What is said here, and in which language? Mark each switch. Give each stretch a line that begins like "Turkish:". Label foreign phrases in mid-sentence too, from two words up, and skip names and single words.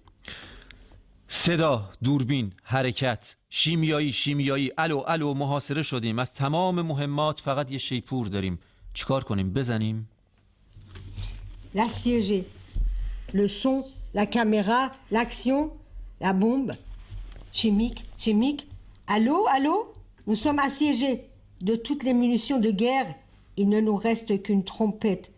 Persian: صدا، دوربین، حرکت، شیمیایی، الو محاصره شدیم، از تمام مهمات فقط یه شیپور داریم، چیکار کنیم؟ بزنیم؟
French: l'assiégé. Le son, la caméra, l'action, la bombe. Chimique, chimique. Allô, allô? Nous sommes assiégés. De toutes les munitions de guerre, il ne nous reste qu'une trompette.